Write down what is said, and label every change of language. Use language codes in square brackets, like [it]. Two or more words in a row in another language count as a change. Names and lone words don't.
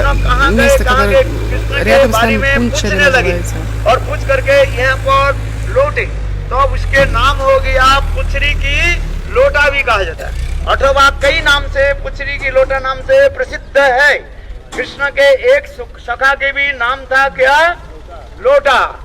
[hi] कृष्ण कहाँ गए, [ru] место, [hi] कहाँ [ru] которое [hi] गए, कृष्ण के [ru] рядом с [hi] बारे [ru] нами [hi] में [ru] Пунчари [hi] पूछने लगे [ru] называется. [hi] और पूछ करके यहाँ पर लौटे, तो अब उसके नाम हो गया पुछरी की लोटा भी कहा जाता है, अथवा कई नाम से पुछरी की लोटा नाम से प्रसिद्ध है। कृष्ण के एक सखा के भी नाम था क्या, लोटा।